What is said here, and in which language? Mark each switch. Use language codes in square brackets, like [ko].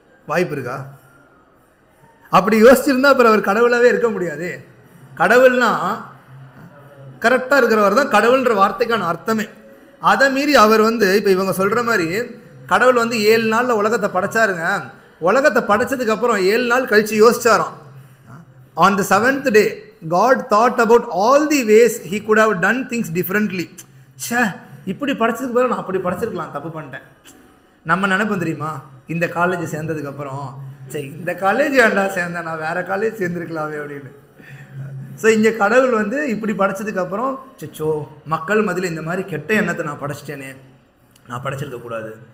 [ta] வாய்ப்பு இருக்கா? அப்படி யோசிச்சிருந்தா அப்புறம் அவர் கடவுளாகவே இருக்க முடியாது. கடவுள்னா கரெக்டாக இருக்கிறவர் தான் கடவுள்ன்ற வார்த்தைக்கான அர்த்தமே. அதை மீறி அவர் வந்து இப்போ இவங்க சொல்கிற மாதிரி கடவுள் வந்து 7 நாளில் உலகத்தை படைச்சாருங்க. உலகத்தை படைச்சதுக்கப்புறம் 7 நாள் கழித்து யோசிச்சாராம். [en] On the 7th day God thought about all the ways he could have done things differently. [ta] இப்படி படைச்சதுக்கு பிறகு நான் அப்படி படைச்சிருக்கலாம், தப்பு பண்ணிட்டேன். நம்ம நினைப்போம் தெரியுமா, இந்த காலேஜ் சேர்ந்ததுக்கப்புறம் சரி இந்த காலேஜ் ஏன்டா சேர்ந்தேன், நான் வேறு காலேஜ் சேர்ந்துருக்கலாமே அப்படின்னு. ஸோ இங்கே கடவுள் வந்து இப்படி படைச்சதுக்கப்புறம் சச்சோ மக்கள் மதியில் இந்த மாதிரி கெட்ட எண்ணத்தை நான் படைச்சிட்டேனே, நான் படைச்சிருக்கக்கூடாது.